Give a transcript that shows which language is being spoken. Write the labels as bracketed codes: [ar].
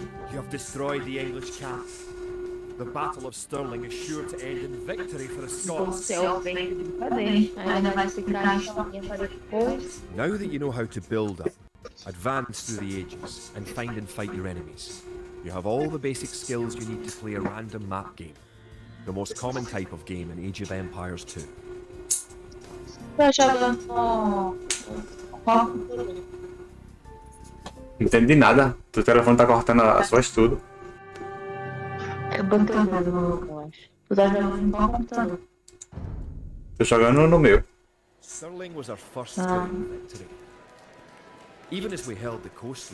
[en] You have destroyed the English camp. The Battle of Stirling is sure to end in victory for the Scots. [pt] Você é o feito de brincadeira. Ainda vai ficar em choquinha para depois. [en] Now that you know how to build up, advance through the ages, and find and fight your enemies, you have all the basic skills you need to play a random map game, the most common type of game in Age of Empires 2. [pt] Tô jogando. Não entendi nada. O telefone tá cortando as voz tudo. Eu botei o dedo, eu acho. Tu tá jogando em qual computador? Tô jogando no meu. [en] Stirling was our first Stirling victory. Even as we held the coast,